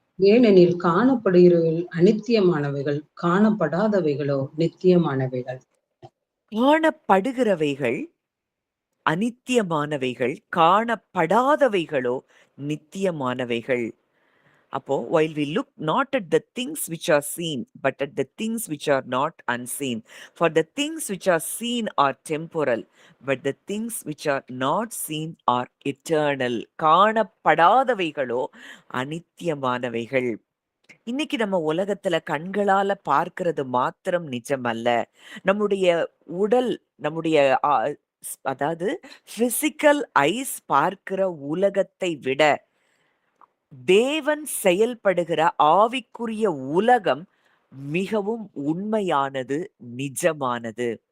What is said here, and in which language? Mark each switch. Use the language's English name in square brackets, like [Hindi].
[Tamil] ஏனெனில் காணப்படுகிறவைகள் அநித்தியமானவைகள், காணப்படாதவைகளோ நித்தியமானவைகள். காணப்படுகிறவைகள் அநித்தியமானவைகள், காணப்படாதவைகளோ நித்தியமானவைகள். [English] அப்போ while we look not at the things which are seen, but at the things which are not unseen. For the things which are seen are temporal, but the things which are not seen are eternal. [Tamil] காணப்படாதவைகளோ அநித்தியமானவைகள். இன்னைக்கு நம்ம உலகத்துல கண்களால பார்க்கிறது மாத்திரம் நிஜமல்ல. நம்முடைய உடல், நம்முடைய அதாவது physical ice பார்க்கிற உலகத்தை விட தேவன் செயல்படுகிற ஆவிக்குரிய உலகம் மிகவும் உண்மையானது, நிஜமானது.